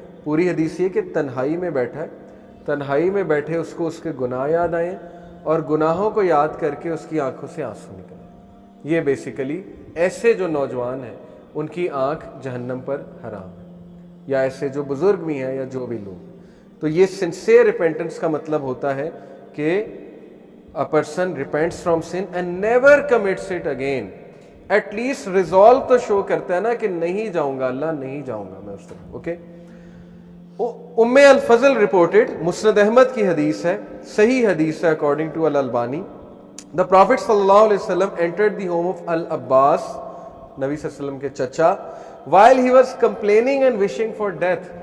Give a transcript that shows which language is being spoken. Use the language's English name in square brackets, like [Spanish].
[Urdu] پوری حدیث یہ کہ تنہائی میں بیٹھا ہے, تنہائی میں بیٹھے اس کو اس کے گناہ یاد آئیں اور گناہوں کو یاد کر کے اس کی آنکھوں سے آنسو نکلے. یہ بیسیکلی ایسے جو نوجوان ہیں ان کی آنکھ جہنم پر حرام ہے, یا ایسے جو بزرگ بھی ہیں یا جو بھی لوگ. [English] تو یہ sincere repentance [Urdu] کا مطلب ہوتا ہے کہ [English] a person repents from sin and never commits it again. At least resolve to show [Urdu] کرتا ہے نا کہ نہیں جاؤں گا اللہ, نہیں جاؤں گا میں اس طرف. اوکے. ام الفضل رپورٹڈ, مسند احمد کی حدیث ہے, صحیح حدیث ہے [English] according to [Urdu] الالبانی. [English] the prophet صلی اللہ علیہ وسلم entered the home of العباس, [Urdu] نبی صلی اللہ علیہ وسلم کے چچا, [English] while he was complaining and wishing for death.